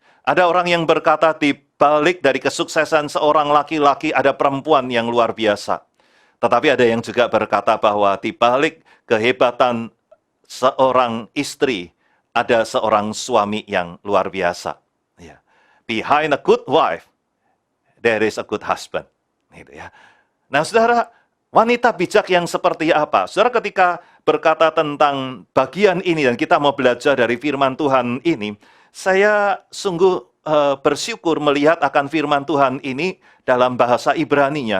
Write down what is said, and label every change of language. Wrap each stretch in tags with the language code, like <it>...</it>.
<id>Ada orang yang berkata di balik dari kesuksesan seorang laki-laki ada perempuan yang luar biasa. Tetapi ada yang juga berkata bahwa di balik kehebatan seorang istri ada seorang suami yang luar biasa. Ya.</id> <en>Behind a good wife, there is a good husband.</en> <id>Gitu ya. Nah, saudara, wanita bijak yang seperti apa? Saudara, ketika berkata tentang bagian ini dan kita mau belajar dari firman Tuhan ini, saya sungguh bersyukur melihat akan firman Tuhan ini dalam bahasa Ibraninya.</id>